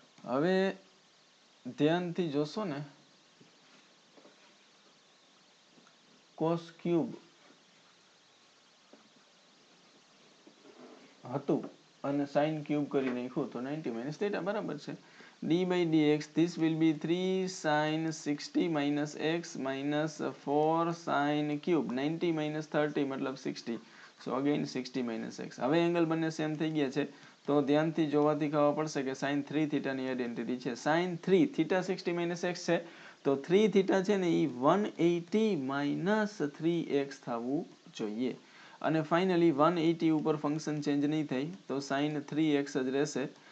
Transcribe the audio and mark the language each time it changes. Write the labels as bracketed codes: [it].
[gu] હવે ધ્યાનથી જોશો ને cos ક્યુબ હતું અને સાઇન ક્યુબ કરી નાખ્યું તો 90 - થીટા બરાબર છે. [en] d/dx this will be 3 sin 60 - x - 4 sin cube 90 - 30 મતલબ 60. So again 60 - x. [gu] હવે એંગલ બંને સેમ થઈ ગયા છે તો ધ્યાનથી જોવાથી ખબર પડશે કે sin 3 થીટાની આઈડેન્ટિટી છે. sin 3 થીટા 60 - x છે તો 3 થીટા છે ને એ 180 - 3x થવું જોઈએ. અને ફાઇનલી 180 ઉપર ફંક્શન ચેન્જ નહીં થાય તો sin 3x જ રહેશે.